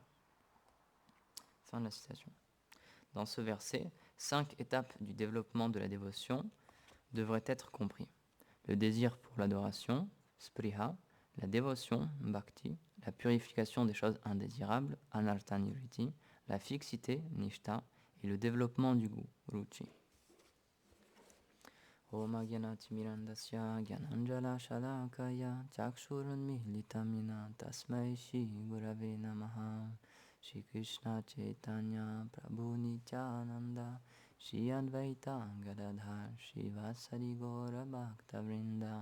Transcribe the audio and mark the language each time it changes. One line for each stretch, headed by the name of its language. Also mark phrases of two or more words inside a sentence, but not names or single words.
French: Fin de la citation. Dans ce verset, 5 étapes du développement de la dévotion devraient être compris. Le désir pour l'adoration, spriha, la dévotion, bhakti, la purification des choses indésirables,
Sanskrit: anartha nivritti,
French: la fixité, nishta, et le développement du goût, ruchi.
Sanskrit: Om Agyanati Mirandasya Gyananjala Shalakaya Chakshurun Militamina Tasmai Shri Gurave Namaha. Shri Krishna Chaitanya Prabhu Nityananda Shri Advaita Gadadhar Shri Vasari Gaura Bhakta Vrinda.